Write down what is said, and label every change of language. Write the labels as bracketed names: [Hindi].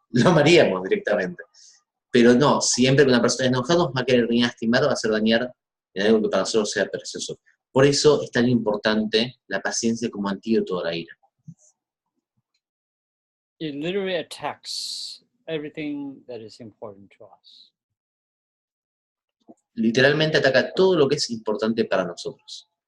[Spanish] Lo amaríamos directamente. Pero no, siempre que una persona es enojada nos va a querer venir a lastimar o va a hacer dañar en algo que para nosotros sea precioso. Por eso es tan importante la paciencia como antídoto a la ira. [English] It literally attacks everything that is important to us. [Spanish] Literalmente ataca todo lo que es importante para nosotros.